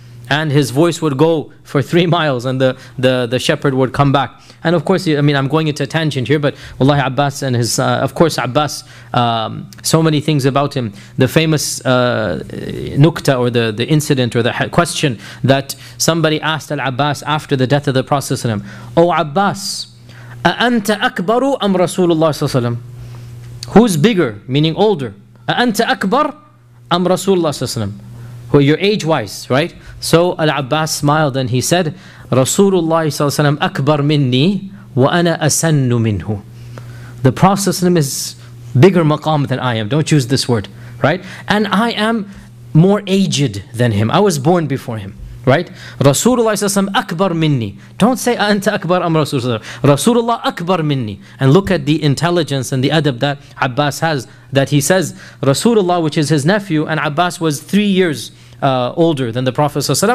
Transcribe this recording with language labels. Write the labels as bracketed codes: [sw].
[en] And his voice would go for 3 miles, and the shepherd would come back. And of course, I mean, I'm going into a tangent here, but Wallahi Abbas and his, of course, Abbas, so many things about him. The famous nukta, or the incident, or the question that somebody asked Al-Abbas after the death of the Prophet ﷺ. [ar] O Abbas, أَأَنْتَ أَكْبَرُ أَمْ رَسُولُ اللَّهِ صَلَّى اللَّهُ عَلَيْهِ وَسَلَّمَ. [en] Who's bigger, meaning older? [ar] أَأَنْتَ أَكْبَرْ أَمْ رَسُولُ اللَّهِ صَلَّى اللَّهُ عَلَيْهِ وَسَلَّمَ. [en] Who, you're age-wise, right? So Al-Abbas smiled and he said, [ar] رَسُولُ اللَّهِ صَلَّى اللَّهُ عَلَيْهِ وَسَلَّمَ أَكْبَرْ مِنِّي وَأَنَا أَسَنُّ مِنْهُ. [en] The Prophet ﷺ is bigger maqam than I am. Don't use this word, right? And I am more aged than him. I was born before him. Right? Rasulullah says, "I'm [ar] akbar minni." [en] Don't say, [ar] "Anta akbar am Rasulullah." Rasulullah akbar minni. [en] And look at the intelligence and the adab that Abbas has, that he says, Rasulullah, which is his nephew, and Abbas was 3 years older than the Prophet